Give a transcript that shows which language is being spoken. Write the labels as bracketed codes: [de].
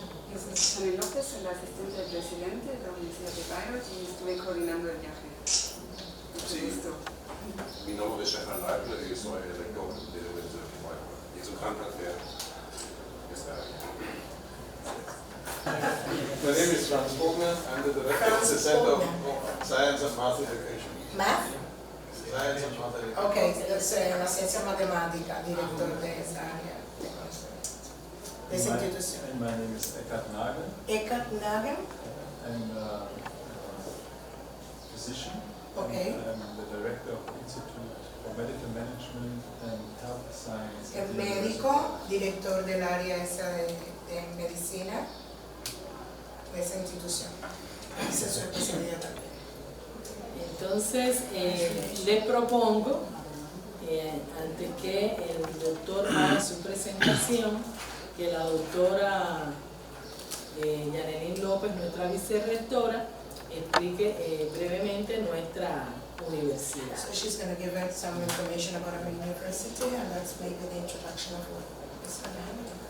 [es] Yo soy Sonia López, soy la asistente del presidente de la Universidad de Bayreuth y estuve coordinando el viaje. Sí. Mi nombre es Stefan Leibler y soy el rector de la Universidad de Bayreuth. Y es un gran placer estar aquí. [en] My name is Franz Vogner. I'm the director of the Center of Science and Math Education. Math? Science and Math Education. [es] Ok, entonces la ciencia matemática, director de esa área de esa institución. [en] And my name is Eckhard Nagel. Eckhard Nagel. I'm a physician. Okay. I'm the director of the Institute for Medical Management and Health Science. [es] Es médico, director del área esa de medicina de esa institución. Esa es su especialidad también. Entonces, les propongo, antes que el doctor haga su presentación, que la doctora Yanelín López, nuestra vicerrectora, explique brevemente nuestra universidad. [en] So she's going to give us some information about our university, and that's maybe the introduction of what is going to happen.